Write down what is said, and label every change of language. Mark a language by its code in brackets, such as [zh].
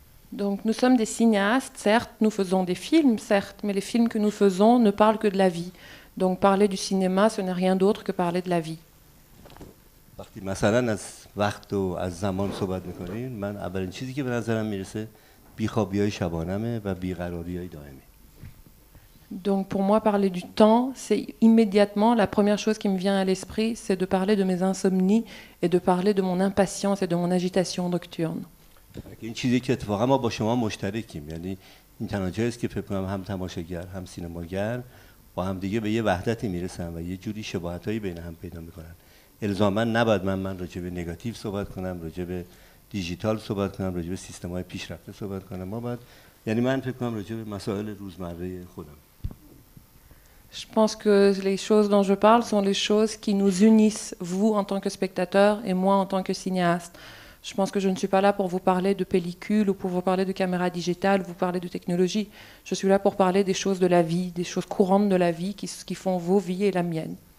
[fr] Donc nous sommes des cinéastes, certes, nous faisons des films, certes, mais les films que nous faisons ne parlent que de la vie. Donc parler du cinéma, ce n'est rien d'autre que parler de la vie. [fa] وقتی مثلا از وقت و از زمان صحبت میکنیم، من اولین چیزی که به نظرم میرسه بیخوابی‌های شبانمه و بیقراری‌های دائمی. [fr] Donc pour moi, parler du temps, c'est immédiatement la première chose qui me vient à l'esprit, c'est de parler de mes insomnies et de parler de mon impatience et de mon agitation nocturne. [fa] این چیزی که اتفاقا ما با شما مشترکیم، یعنی این تنها جایی است که فکر کنم هم تماشاگر هم سینماگر با هم دیگه به یه وحدتی میرسن و یه جوری شباهتایی بین هم پیدا میکنن. الزاما نباید من راجع به نگاتیو صحبت کنم، راجع به دیجیتال صحبت کنم، راجع به سیستم‌های پیشرفته صحبت کنم. ما باید یعنی من فکر کنم راجع به مسائل روزمره خودم. [fr] Je pense que les choses dont je parle sont les choses qui nous unissent, vous en tant que spectateur et moi en tant que cinéaste. Je pense que je ne suis pas là pour vous parler de pellicule ou pour vous parler de caméra digitale, vous parler de technologie. Je suis là pour parler des choses de la vie, des choses courantes de la vie qui font vos vies et la mienne.